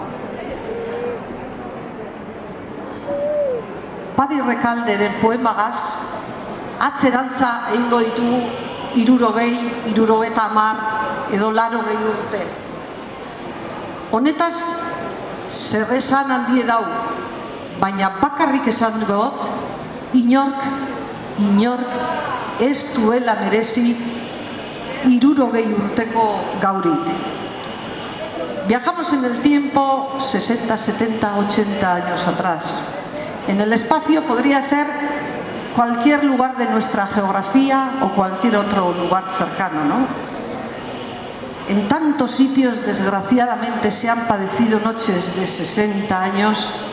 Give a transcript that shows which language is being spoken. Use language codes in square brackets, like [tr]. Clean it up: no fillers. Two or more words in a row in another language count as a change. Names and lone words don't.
[eu] Padi Rekalderen poemagaz, atzerantza egingo ditugu 60, 70 edo 80 urte. Honetaz, zer esan handie dau, baina bakarrik esan dut, inork ez duela merezi 60 urteko gaurik. [es] Viajamos en el tiempo 60, 70, 80 años atrás. En el espacio podría ser cualquier lugar de nuestra geografía o cualquier otro lugar cercano, ¿no? En tantos sitios, desgraciadamente, se han padecido noches de 60 años.